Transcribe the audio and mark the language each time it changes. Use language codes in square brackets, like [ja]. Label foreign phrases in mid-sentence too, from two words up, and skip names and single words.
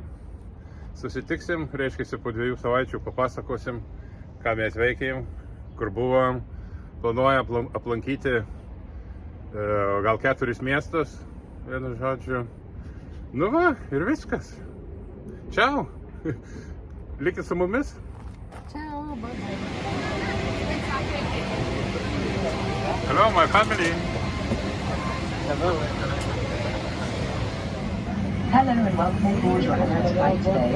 [lt] Susitiksim, reiškia, po 2 savaičių papasakosim, ką mes veikėm, kur buvom. Planuojam aplankyti gal 4 miestus, vienu žodžiu. Nu va, ir viskas. Čiau. Likit su mumis. [en] Ciao. Bye bye. Hello, my family. Hello and welcome aboard your Emirates flight today.